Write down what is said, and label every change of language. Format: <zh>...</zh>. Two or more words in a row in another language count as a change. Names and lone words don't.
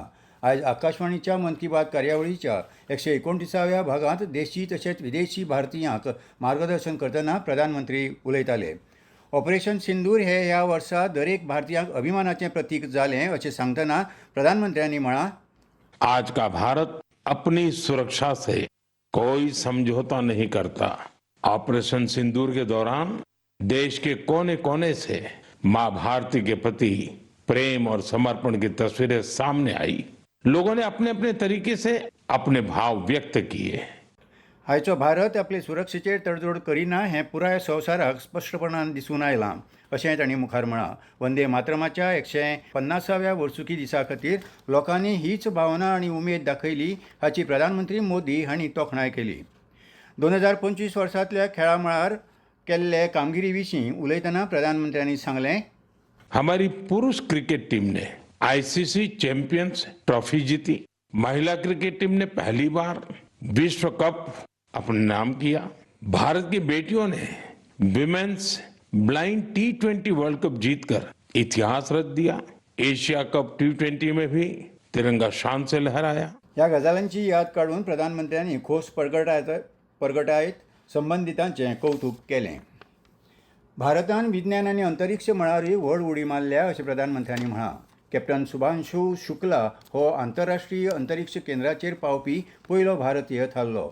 <kok>आयज आकाशवाणीच्या मन की बात कार्यावळीच्या 129व्या भागांत देशी तशेंच विदेशी भारतीयांक मार्गदर्शन करतना प्रधानमंत्री उलयताले. ऑपरेशन सिंदूर हे ह्या वर्सा दरेक भारतीयांक अभिमानाचें प्रतीक जालें अशें सांगतना प्रधानमंत्र्यांनी म्हळां,</kok> <hi>आज का भारत अपनी सुरक्षा से कोई समझौता नहीं करता। ऑपरेशन सिंदूर के दौरान देश के कोने कोने से मां भारती के प्रति प्रेम और समर्पण की तस्वीरें सामने आई। लोगों ने अपने अपने तरीके से अपने भाव व्यक्त किए।</hi> <kok>आयचो भारत आपले सुरक्षेचेर तडजोड करिना हें पुराय संवसाराक स्पश्टपणान दिसून आयलां अशें तांणी मुखार म्हळां. वंदे मातरमाच्या 150व्या वर्सुकी दिसा खातीर लोकांनी हीच भावना आनी उमेद दाखयली हाची प्रधानमंत्री मोदी हांणी तोखणाय केली. 2025 वर्सांतल्या खेळां मळार केल्ले कामगिरी विशीं उलयतना प्रधानमंत्र्यांनी सांगलें,</kok> <hi>हमारी पुरुष क्रिकेट टीम ने आईसीसी चैंपियंस ट्रॉफी जीती। महिला क्रिकेट टीम ने पहली बार विश्व कप अपने नाम किया। भारत की बेटियों ने विमेन्स ब्लाइंड T20 वर्ल्ड कप जीतकर इतिहास रच दिया। एशिया कप T20 में भी तिरंगा शान से लहराया।</hi> <kok>ह्या गजालींची याद काडून प्रधानमंत्र्यांनी खोस परगटायत संबंधितांचें कौतुक केलें. भारतान विज्ञान आनी अंतरिक्ष मळारूय व्हड उडी मारल्या अशें प्रधानमंत्र्यांनी म्हळां. कॅप्टन शुभांशु शुक्ला हो आंतरराष्ट्रीय अंतरिक्ष केंद्राचेर पावपी पयलो भारतीय थारलो.</kok>